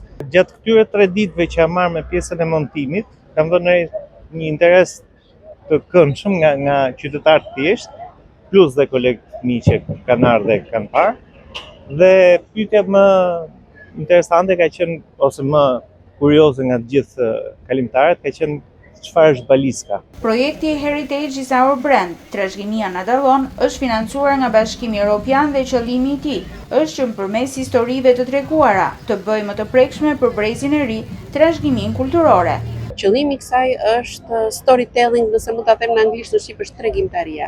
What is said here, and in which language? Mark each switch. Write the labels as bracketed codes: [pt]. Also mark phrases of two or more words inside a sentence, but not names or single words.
[sq] Gjatë këtyre 3 ditëve që jam marrë me pjesën e montimit, kam dhënë një interes të këndshëm nga qytetarë të thjeshtë, plus dhe kolegë mi që kanë ardhur dhe kanë parë. Dhe pyetja më interesante ka qenë, ose më kurioze nga të gjithë kalimtarët, ka qenë çfarë është Baliska. Projekti [en] Heritage is our brand, [sq] Trashëginia na dallon, është financuar nga Bashkimi Evropian dhe qëllimi i tij është që përmes historive të treguara të bëjë më të prekshme për brezin e ri trashëgiminë kulturore. Qëllimi i kësaj është storytelling, nëse mund ta them në anglisht, në shqip është tregimtaria.